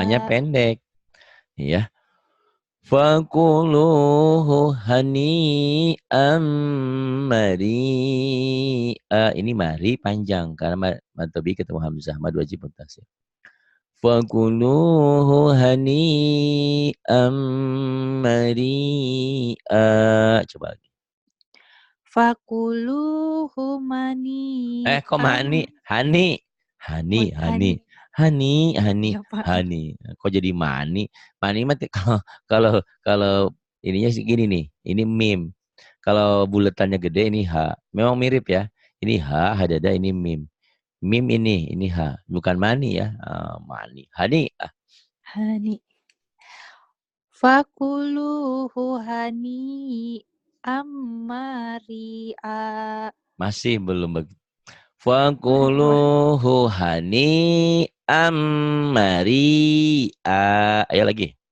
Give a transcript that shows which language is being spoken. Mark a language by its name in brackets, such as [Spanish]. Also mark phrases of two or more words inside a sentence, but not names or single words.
[Indonesian] pendek. Ya. [Arabic] فكلوه هنيئا مريئا. [Indonesian] Ini mari panjang karena [Arabic] مد طبيعي [Indonesian] ketemu hamzah, [Arabic] مد واجب متصل. فكلوه هنيئا مريئا. [Indonesian] Coba lagi. [Arabic] Fakuluhu [Indonesian] Kok mani? [Arabic] mani'am. Hani. Oh, Hani, hani. hani. Hani, hani, [Indonesian] Ya, Pak. hani. Kok jadi mani? Mani mah kalau kalau kalau ininya sih gini nih. Ini mim. Kalau buletannya gede ini H. Memang mirip ya. Ini H, hadada ini mim. Mim ini H. Bukan mani ya. Mani. Hani. Hani. [Arabic] فكلوه هنيئا مريئا. [Indonesian] Masih belum begitu. Wah. [Arabic] فكلوه هنيئا مريئا. [Indonesian] Ayo lagi.